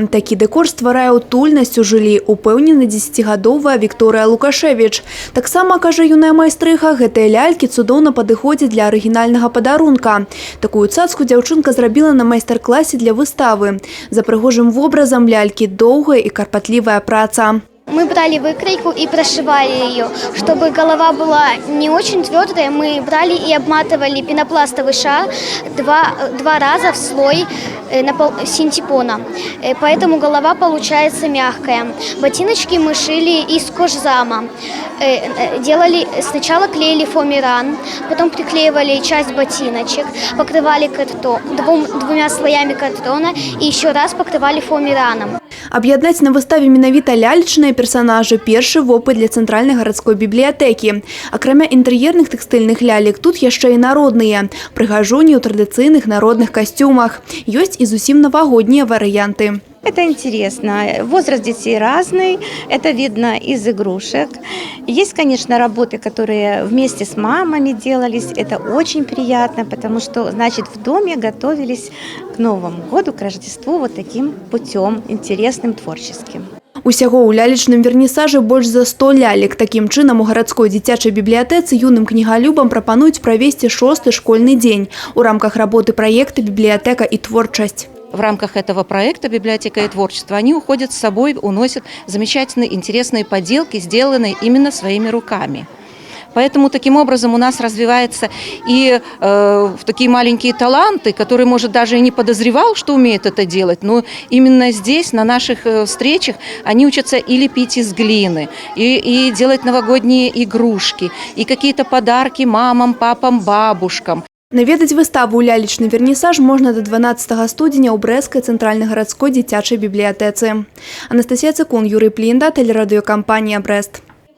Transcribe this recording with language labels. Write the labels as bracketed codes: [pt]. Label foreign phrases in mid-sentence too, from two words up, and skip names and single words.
[be] Такі дэкор стварае утульнасць у жыллі, упэўнена 10гадовая Вікторыя Лукашевіч. Таксама, кажа юная майстрыха, гэтыя лялькі цудоўна падыходзяць для арыгінальнага падарунка. Такую цацку дзяўчынка зрабіла на майстар-класе для выставы. За прыгожым вобразам лялькі доўгая і карпатлівая праца. [ru] Мы брали выкройку и прошивали ее. Чтобы голова была не очень твердая, мы брали и обматывали пенопластовый шар два раза в слой синтепона. Поэтому голова получается мягкая. Ботиночки мы шили из кожзама. Сначала клеили фоамиран, потом приклеивали часть ботиночек, покрывали двумя слоями картона и еще раз покрывали фоамираном. [be] Аб'яднаць на выставе менавіта лялечныя персанажы – першы вопыт для цэнтральнай гарадской бібліятэкі. Акрамя інтэр'ерных тэкстыльных лялек, тут яшчэ і народныя – прыгажуні ў традыцыйных народных касцюмах. Ёсць і зусім навагоднія варыянты. [ru] Это интересно. Возраст детей разный, это видно из игрушек. Есть, конечно, работы, которые вместе с мамами делались. Это очень приятно, потому что, значит, в доме готовились к Новому году, к Рождеству вот таким путем, интересным, творческим. [be] Усяго ў лялечным вернісажы больш за 100 лялек. Такім чынам у гарадской дзіцячай бібліятэцы юным кнігалюбам прапануюць правесці 6-й школьны дзень у рамках работы праекта «Бібліятэка і творчасць». [ru] В рамках этого проекта «Библиотека и творчество» они уходят с собой, уносят замечательные, интересные поделки, сделанные именно своими руками. Поэтому таким образом у нас развиваются и такие маленькие таланты, которые, может, даже и не подозревал, что умеет это делать, но именно здесь, на наших встречах, они учатся и лепить из глины, и делать новогодние игрушки, и какие-то подарки мамам, папам, бабушкам. [be] Наведаць выставу «Лялечны вернісаж» можна до 12 студзеня ў Брэсцкай цэнтральнай гарадской дзіцячай бібліятэцы. Анастасія Цыкун, Юрый Плінда, тэлерадыёкампанія «Брэст».